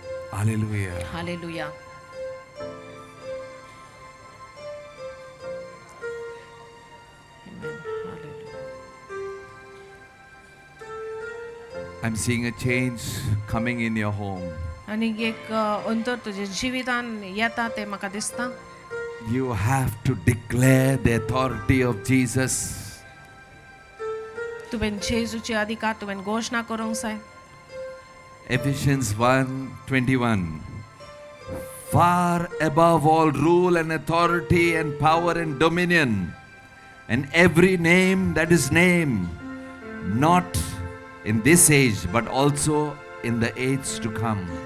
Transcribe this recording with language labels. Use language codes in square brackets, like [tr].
[en] Hallelujah. Hallelujah. Amen. Hallelujah. I'm seeing a change coming in your home. [kok] आणि एक अंतर तुझ्या जिवितान येता ते म्हाका दिसता. [en] You have to declare the authority of Jesus. [kok] तुवें जेजूचे अधिकार तुवें घोषणा करूंक जाय. [en] Ephesians 1:21. Far above all rule and authority and power and dominion, and every name that is named, not in this age, but also in the age to come.